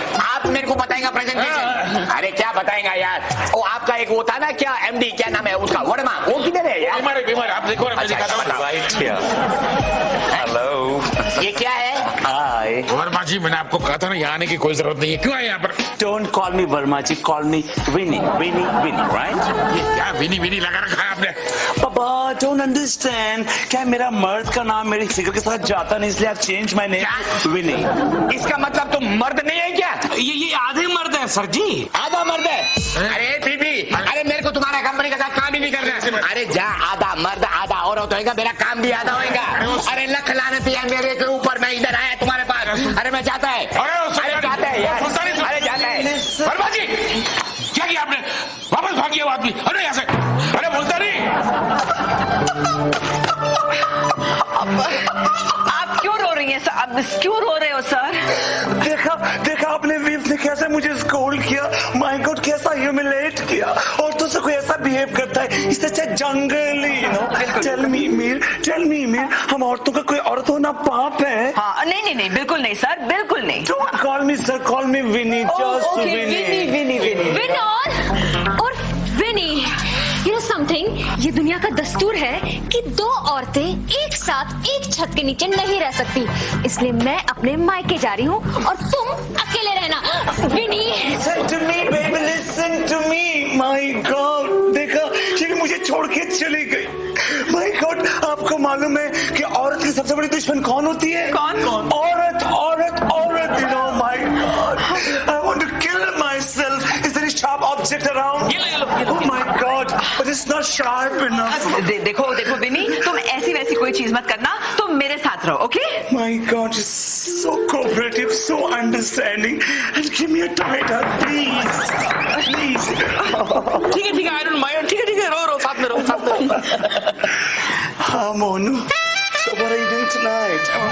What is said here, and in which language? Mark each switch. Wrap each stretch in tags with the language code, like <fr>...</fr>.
<hi>आप मेरे को बताएंगे प्रेजेंटेशन? अरे क्या बताएंगा यार. वो आपका एक वो था ना, क्या एमडी क्या नाम है उसका, वर्मा, वो किधर है यार? बीमार आप देखो ना, मैं दिखाता हूँ.</hi> <en>Right here. Hello.</en> <hi>ये क्या है?</hi> <en>Hi.</en> <hi>वर्मा जी, मैंने आपको कहा था ना यहाँ आने की कोई जरूरत नहीं है. क्यों आए यहाँ पर?</hi> <en>Don't call me Verma ji, call me Winnie, right?</en> <hi>ये क्या विनी लगा रखा है आपने?</hi> <en>Papa, don't understand.</en> <hi>क्या मेरा मर्द का नाम मेरी फिगर के साथ जाता नहीं, इसलिए</hi> <en>I've changed my name Winnie.</en> <hi>इसका मतलब तुम मर्द नहीं है क्या? ये आधे मर्द है सर जी. आधा मर्द है. अरे बीबी, अरे मेरे को तुम्हारा कंपनी के साथ काम ही नहीं करना है. अरे जा, आधा मर्द आधा औरत होएगा, मेरा काम भी आधा होएगा. अरे लख लानती है मेरे के ऊपर, मैं इधर आया तुम्हारे पास. अरे मैं जाता है. अरे जाता है यार. अरे जाता है. वर्मा जी, क्या किया आपने? वापस भागिए वो आदमी. अरे यहाँ से. अरे मुल्तानी. आप क्यों रो रही हैं सर? आप क्यों रो रहे हो सर? देखा आपने वीव ने कैसे मुझे स्कोल्ड किया.</hi> <en>my God,</en> <hi>कैसा ह्यूमिलेट किया. औरतों से कोई ऐसा बिहेव करता है, इससे अच्छा जंगली,</hi> <en>You know. Tell me</en> <hi>Mir, हम औरतों का कोई औरत होना पाप है? हाँ नहीं बिल्कुल नहीं सर, बिल्कुल नहीं.</hi> <en>Don't call me sir, call me Winnie, just Winnie.</en> <hi>Vinod और विनी,</hi> <en>you know something,</en> <hi>ये दुनिया का दस्तूर है कि 2 औरतें एक साथ एक छत के नीचे नहीं रह सकती. इसलिए मैं अपने मायके जा रही हूँ और तुम अकेले रहना. विनी,</hi> <en>Listen to me, baby, listen to me. My God,</en> <hi>देखा, ये मुझे छोड़ के चली गई.</hi> <en>My God,</en> <hi>आपको मालूम है कि औरत की सबसे बड़ी दुश्मन कौन होती है? कौन? औरत,</hi> <en>you know. My God, I want to kill myself. Is there a sharp object around? Oh my God, but it's not sharp enough.</en> <hi>देखो विनी, तुम ऐसी वैसी कोई चीज मत करना, तुम मेरे साथ रहो, okay?</hi> <en>My God, you're so cooperative, so understanding, and give me a tight hug, please.</en> <hi>ठीक है,</hi> <en>I don't mind.</en> <hi>ठीक है, रो साथ में रो. हाँ</hi> <en>Monu, so what are you doing tonight?</en>